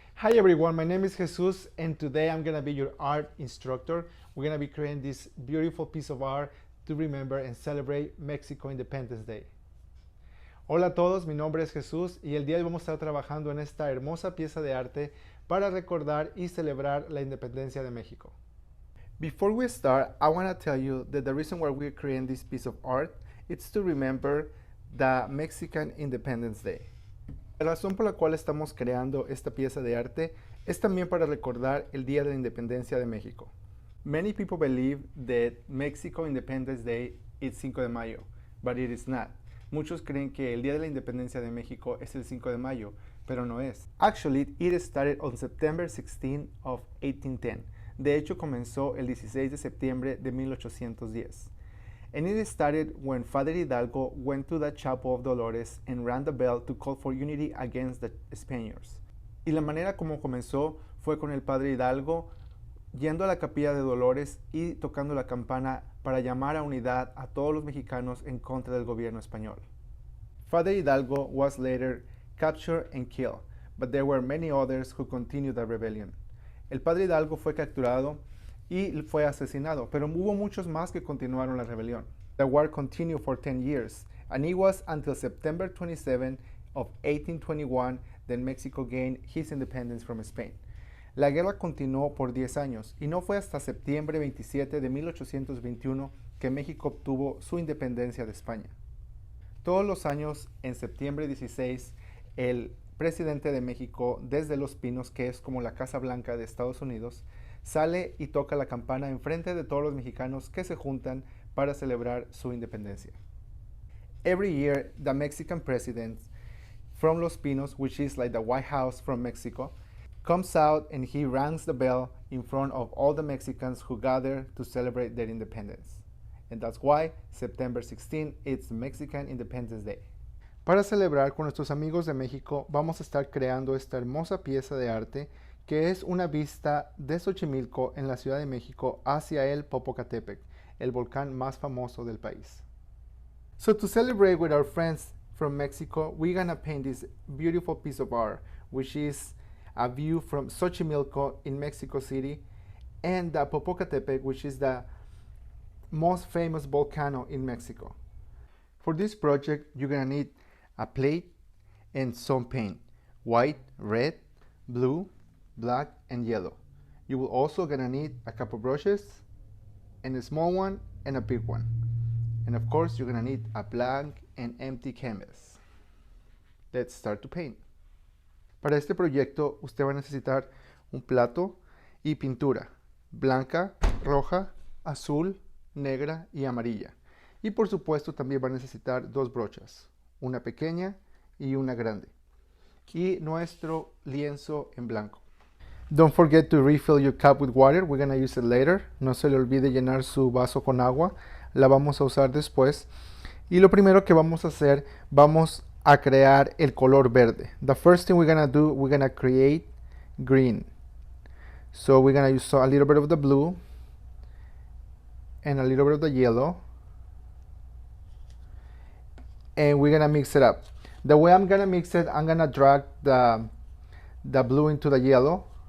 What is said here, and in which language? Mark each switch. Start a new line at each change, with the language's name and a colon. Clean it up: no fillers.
English: Hi everyone, my name is Jesus and today I'm gonna be your art instructor. We're gonna be creating this beautiful piece of art to remember and celebrate Mexico Independence Day.
Spanish: Hola a todos, mi nombre es Jesús y el día de hoy vamos a estar trabajando en esta hermosa pieza de arte para recordar y celebrar la independencia de México.
English: Before we start, I want to tell you that the reason why we're creating this piece of art is to remember the Mexican Independence Day.
Spanish: La razón por la cual estamos creando esta pieza de arte es también para recordar el Día de la Independencia de México.
English: Many people believe that Mexico Independence Day is 5 de mayo, but it is not.
Spanish: Muchos creen que el Día de la Independencia de México es el 5 de mayo, pero no es.
English: Actually, it started on September 16 of 1810.
Spanish: De hecho, comenzó el 16 de septiembre de 1810.
English: And it started when Father Hidalgo went to the Chapel of Dolores and rang the bell to call for unity against the Spaniards.
Spanish: Y la manera como comenzó fue con el Padre Hidalgo yendo a la capilla de Dolores y tocando la campana para llamar a unidad a todos los mexicanos en contra del gobierno español.
English: Father Hidalgo was later captured and killed, but there were many others who continued the rebellion.
Spanish: El Padre Hidalgo fue capturado y fue asesinado, pero hubo muchos más que continuaron la rebelión.
English: The war continued for 10 years, and it was until September 27 of 1821 that Mexico gained his independence from Spain.
Spanish: La guerra continuó por 10 años, y no fue hasta septiembre 27 de 1821 que México obtuvo su independencia de España. Todos los años, en septiembre 16, el presidente de México, desde Los Pinos, que es como la Casa Blanca de Estados Unidos, sale y toca la campana enfrente de todos los mexicanos que se juntan para celebrar su independencia.
English: Every year, the Mexican president from Los Pinos, which is like the White House from Mexico, comes out and he rings the bell in front of all the Mexicans who gather to celebrate their independence. And that's why September 16 is Mexican Independence Day.
Spanish: Para celebrar con nuestros amigos de México, vamos a estar creando esta hermosa pieza de arte que es una vista de Xochimilco en la Ciudad de México hacia el Popocatépetl, el volcán más famoso del país.
English: So to celebrate with our friends from Mexico, we're gonna paint this beautiful piece of art, which is a view from Xochimilco in Mexico City and the Popocatépetl, which is the most famous volcano in Mexico. For this project, you're gonna need a plate and some paint, white, red, blue, black, and yellow. You will also gonna need a couple brushes, and a small one and a big one. And of course, you're gonna need a blank and empty canvas. Let's start to paint.
Spanish: Para este proyecto, usted va a necesitar un plato y pintura blanca, roja, azul, negra y amarilla. Y por supuesto, también va a necesitar dos brochas, una pequeña y una grande. Y nuestro lienzo en blanco.
English: Don't forget to refill your cup with water. We're gonna use it later.
Spanish: No se le olvide llenar su vaso con agua. La vamos a usar después. Y lo primero que vamos a hacer, vamos a crear el color verde.
English: The first thing we're gonna do, we're gonna create green. So we're gonna use a little bit of the blue and a little bit of the yellow. And we're gonna mix it up. The way I'm gonna mix it, I'm gonna drag the blue into the yellow.